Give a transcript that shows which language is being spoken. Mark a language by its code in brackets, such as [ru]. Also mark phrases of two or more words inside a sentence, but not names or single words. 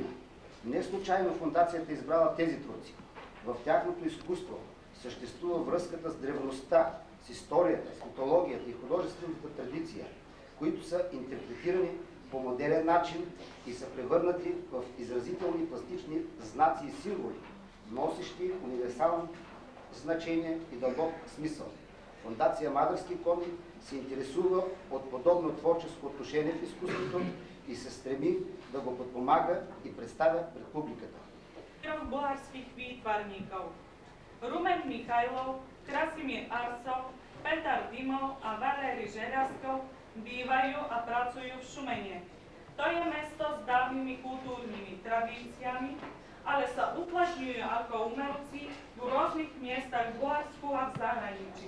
[bg] Не случайно фундацията е избрала тези творци. В тяхното изкуство съществува връзката с древността, с историята, с митологията и художествената традиция, които са интерпретирани по модерен начин и са превърнати в изразителни пластични знаци и символи, носещи универсално значение и дълбок смисъл. Фундация Мадарски конник се интересува от подобно творческо отношение в изкуството и се стреми да го подпомага и представя пред публиката. [sk] 4 bulharských výtvarníkov. Rumen Michajlov, Krasimir Arsov, Petar Dimov a Valeri Žeľazkov bývajú a pracujú v Šumene. To je mesto s dávnymi kultúrnymi tradíciami, ale sa uplatňujú ako umelci v rôznych miestach v Bulharsku a v zahraničí.